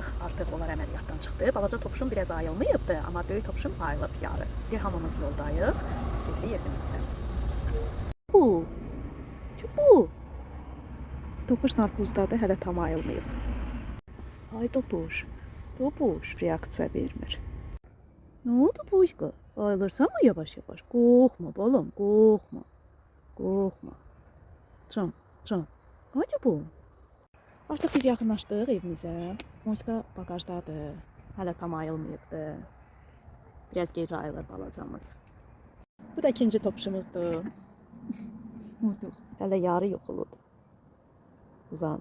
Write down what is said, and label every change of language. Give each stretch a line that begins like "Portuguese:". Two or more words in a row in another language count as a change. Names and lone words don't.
Azerbaijani: Artıq onlar əməliyyatdan çıxdı. Balaca topşum biraz ayılmayıbdı, amma böyük topşum ayılıb yarı. İndi hamımız yoldayıq. Gedirik evimizə. Bu. Bu. Topuş narkozdadır, hələ tam ayılmayıb. Ay topuş. Topuş reaksiya vermir.
Turkish: Ne oldu Puşka?
Azerbaijani: Ayılırsan mı yavaş yavaş?
Turkish: Korkma balım, korkma. Korkma. Can. Hadi bu.
Azerbaijani: Artıq biz yaxınlaşdıq evimizə. Moşka bagajdadır. Hələ tam ayılmayıbdı. Biraz gec ayılır balacamız. Bu da ikinci topşumuzdur. Hələ yarı yoxuludur. Uzan.